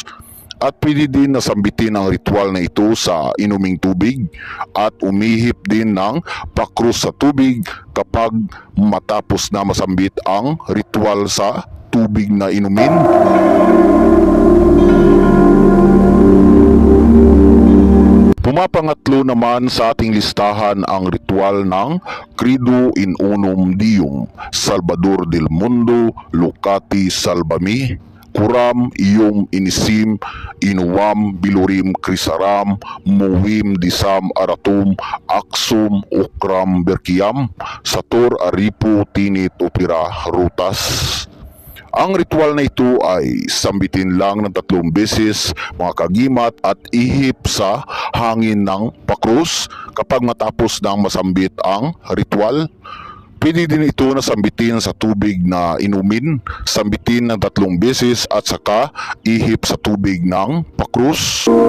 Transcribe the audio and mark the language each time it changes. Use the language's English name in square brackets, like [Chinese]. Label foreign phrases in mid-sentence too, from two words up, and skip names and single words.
[Filipino] At pwede din nasambitin ang ritual na ito sa inuming tubig at umihip din ng pakrus sa tubig kapag matapos na masambit ang ritual sa tubig na inumin. Pumapangatlo naman sa ating listahan ang ritual ng [Latin] Credo in Unum Deum, [Spanish] Salvador del Mundo, Lucati Salvami, Kuram, Iyum, Inisim, Inuwam, Bilurim, Krisaram, Muwim, Disam, Aratum, Aksum, Ukram, Berkiam, Sator, Aripo, Tinit, Upira, Rutas. [Filipino] Ang ritual na ito ay sambitin lang ng 3 beses mga kagimat at ihip sa hangin ng pakrus kapag matapos ng masambit ang ritual. Pwede din ito na sambitin sa tubig na inumin, sambitin ng 3 beses at saka ihip sa tubig ng pakrus.